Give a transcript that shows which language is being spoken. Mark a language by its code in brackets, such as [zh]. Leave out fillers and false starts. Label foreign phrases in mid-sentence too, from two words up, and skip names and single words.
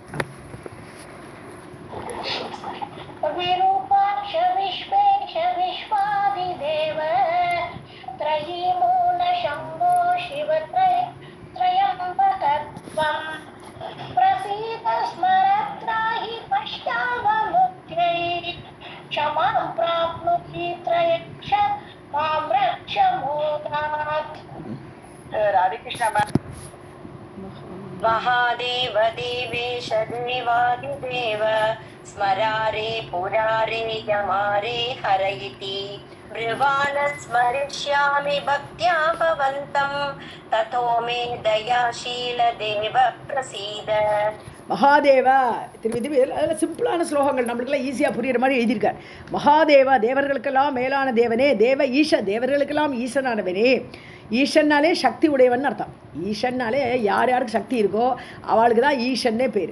[sa] विरूपाक्ष विश्वेश विश्वादिदेव त्रयीमूल शम्भो शिव त्र्यम्बक त्वं प्रसीद स्मर त्राहि पश्यावमुक्त्यै क्षमां प्राप्नुहि त्र्यक्ष मां रक्ष मोदात्. [ta] ராதே கிருஷ்ணா. [sa] महादेव देवेश देवादिदेव स्मरारे पुरारे यमारे हर इति ब्रुवाण स्मरिष्यामि भक्त्या भवन्तं ततो मे दयाशील देव प्रसीद. [ta] மகாதேவா, திருப்பி அதில் சிம்பிளான ஸ்லோகங்கள் நம்மளுக்கெல்லாம் ஈஸியாக புரிகிற மாதிரி எழுதியிருக்கார். மகாதேவா, தேவர்களுக்கெல்லாம் மேலான தேவனே. [sa] देव ईश, [ta] தேவர்களுக்கெல்லாம் ஈசனானவனே. ஈஷன்னாலே சக்தி உடையவன் அர்த்தம். ஈஷன்னாலே யார் யாருக்கு சக்தி இருக்கோ அவளுக்கு தான் ஈஷன்னே பேர்.